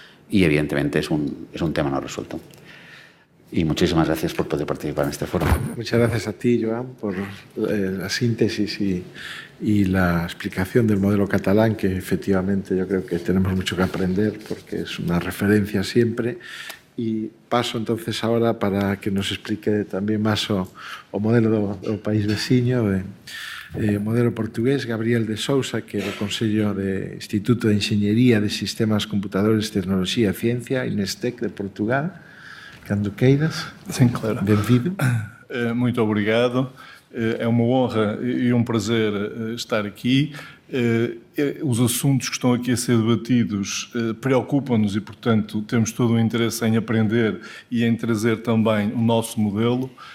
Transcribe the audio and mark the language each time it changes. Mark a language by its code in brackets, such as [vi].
[es] Y evidentemente es un tema no resuelto. Y muchísimas gracias por poder participar en este foro. Muchas gracias a ti, Joan, por la síntesis y la explicación del modelo catalán, que efectivamente yo creo que tenemos mucho que aprender porque es una referencia siempre. Y paso entonces ahora para que nos explique [gl] tamén máis o modelo do país veciño, o modelo portugués, Gabriel de Sousa, que é do Consello de Instituto de Enxeñería de Sistemas Computadores, Tecnoloxía e Ciencia, INESTEC de Portugal. Cando queiras. [pt] Sim, claro. Bem-vindo. Muito obrigado. É uma honra e um prazer estar aqui. Os assuntos que estão aqui a ser debatidos preocupam-nos e, portanto, temos todo o interesse em aprender e em trazer também o nosso modelo.